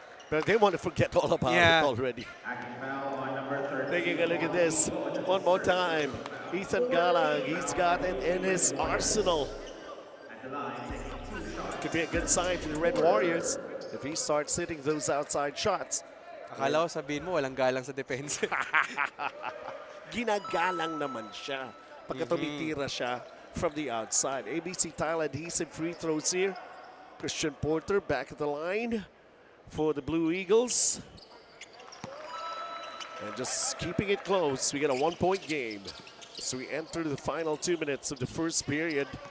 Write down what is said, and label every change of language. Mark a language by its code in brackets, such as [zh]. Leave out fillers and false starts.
[en] But they want to forget all about it already. Taking a look at this one more time. Ethan Galang, he's got it in his arsenal. Could be a good sign for the Red Warriors if he starts hitting those outside shots. [tl] Akala ko sabihin mo, walang galang sa defense. Ginagalang naman siya pagka tumitira siya [en] from the outside. ABC tile adhesive free throws here. Christian Porter back at the line for the Blue Eagles. And just keeping it close. We get a 1-point game. So we enter the final 2 minutes of the first period.